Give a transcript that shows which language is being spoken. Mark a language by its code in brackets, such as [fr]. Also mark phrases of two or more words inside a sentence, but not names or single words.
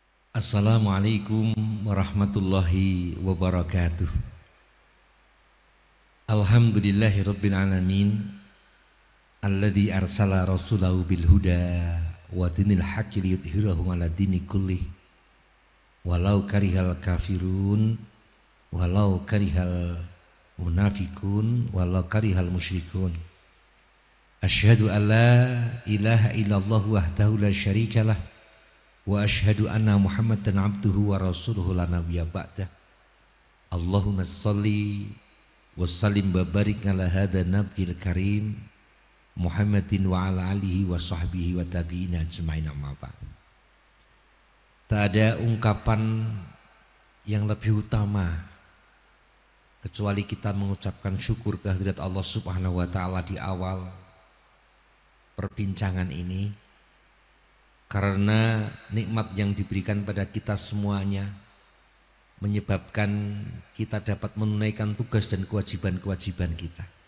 [ar] السلام عليكم ورحمة الله وبركاته. الحمد لله رب العالمين الذي أرسل رسوله بالهدى ودين الحق ليظهره على الدين كله ولو كره الكافرون ولو كره المنافقون ولو كره المشركون. أشهد أن لا إله إلا الله وحده لا شريك له وأشهد أن محمدا عبده ورسوله لا نبي بعده. اللهم صل وسلم وبارك على هذا النبي الكريم محمد وعلى آله وصحبه وتابعين أجمعين أما بعد. [id] Tak ada ungkapan yang lebih utama kecuali kita mengucapkan syukur kehadirat Allah [ar] سبحانه وتعالى [id] di awal perbincangan ini, karena nikmat yang diberikan pada kita semuanya menyebabkan kita dapat menunaikan tugas dan kewajiban-kewajiban kita.